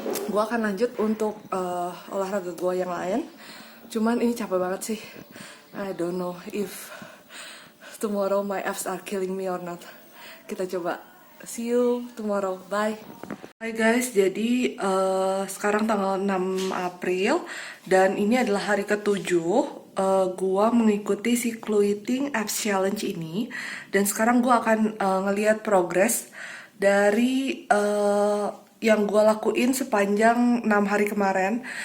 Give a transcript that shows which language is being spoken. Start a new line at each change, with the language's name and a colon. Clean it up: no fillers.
Indonesian: Gue akan lanjut untuk olahraga gue yang lain. Cuman ini capek banget sih.
English: I don't know if tomorrow my abs are killing me or not.
Indonesian: Kita coba.
English: See you tomorrow. Bye.
Indonesian: Hai guys, jadi sekarang tanggal 6 April dan ini adalah hari ke-7 gua mengikuti si Chloe Ting Abs Challenge ini. Dan sekarang gua akan ngelihat progres dari yang gua lakuin sepanjang 6 hari kemarin.